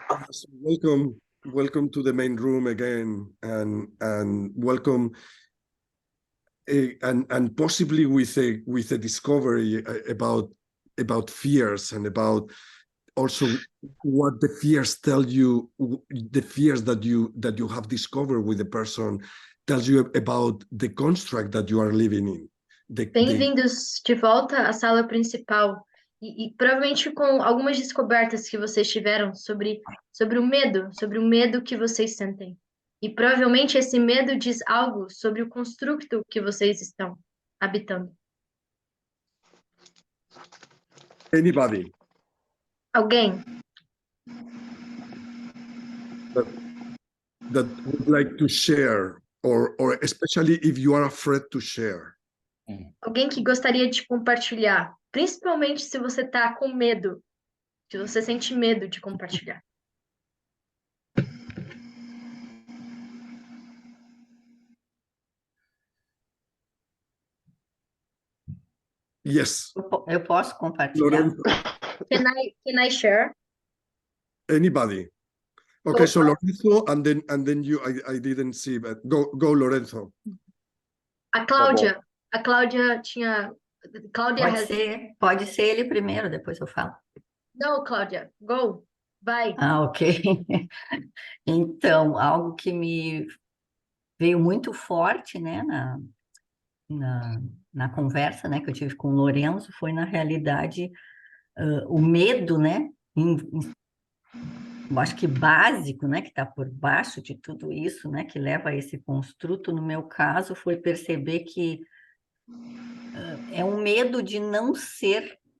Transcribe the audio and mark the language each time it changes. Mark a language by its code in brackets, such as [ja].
[en] So welcome to the main room again, and welcome, and possibly with a discovery about fears, and about also what the fears tell you, the fears that you have discovered with the person tells you about the construct that you are living in. [pt] Bem-vindos de volta à sala principal. E provavelmente com algumas descobertas que vocês tiveram sobre o medo que vocês sentem. E provavelmente esse medo diz algo sobre o constructo que vocês estão habitando. [en] Anybody [pt] Alguém [en] that would like to share, or especially if you are afraid to share. [pt] Alguém que gostaria de compartilhar, principalmente se você está com medo, se você sente medo de compartilhar. [en] Yes. [pt] Eu posso compartilhar? [en] Lorenzo. Can I share? Anybody? Okay, so Lorenzo, and then you. I didn't see, but go Lorenzo. [pt] A Cláudia tinha. Cláudia Pode ser ele primeiro, depois eu falo. Não, Cláudia, go, vai. Ok. Então, algo que me veio muito forte, né, na conversa, né, que eu tive com o Lorenzo, foi, na realidade, o medo, né, eu acho que básico, né, que está por baixo de tudo isso, né, que leva a esse construto, no meu caso, foi perceber que é um medo de não ser,